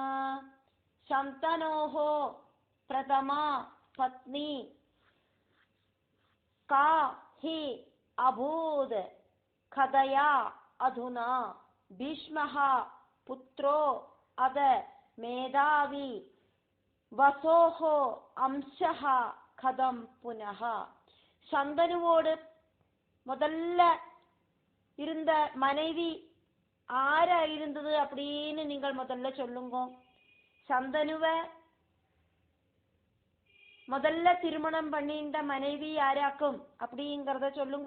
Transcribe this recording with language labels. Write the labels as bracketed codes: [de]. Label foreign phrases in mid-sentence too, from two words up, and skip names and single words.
[sa] ശന്തനോഃ പ്രഥമാ പത്നി കാ ഹി അഭൂത് കഥയാ അധുനാ ഭീഷ്മഃ പുത്രോ അദ മേധാവി വസോഃ അംശഃ കഥം പുനഃ. [ta] சந்தனுவோடு முதல்ல இருந்த மனைவி ஆரா இருந்தது அப்படின்னு நீங்கள் முதல்ல சொல்லுங்க. சந்தனுவ முதல்ல திருமணம் பண்ணிட்ட மனைவி யாராக்கும் அப்படிங்கறத சொல்லுங்க.